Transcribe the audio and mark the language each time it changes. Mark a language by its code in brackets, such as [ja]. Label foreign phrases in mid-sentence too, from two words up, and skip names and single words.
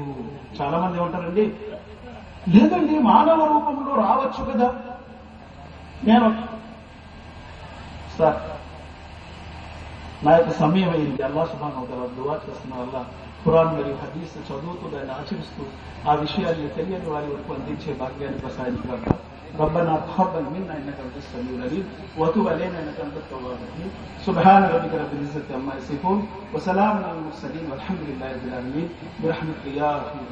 [te] చాలా మంది ఏమంటారండి, లేదండి మానవ రూపంలో రావచ్చు కదా. నేను సార్ నా యొక్క సమయం అయింది. అల్లాహ్ [ar] سبحانه وتعالى [te] దుఆ చేస్తున్నారు. అల్లాహ్ ఖురాన్ మరియు హదీస్ చదువుతూ దాన్ని ఆచరిస్తూ ఆ విషయాన్ని తెలియని వారి వరకు అందించే భాగ్యాన్ని ప్రసాదించాక. [ar] ربنا تقبل منا انك انت السميع العليم وتب علينا انك انت التواب الرحيم. سبحان ربك رب العزة عما يصفون وسلام على المرسلين والحمد لله رب العالمين برحمتك يا رحيم.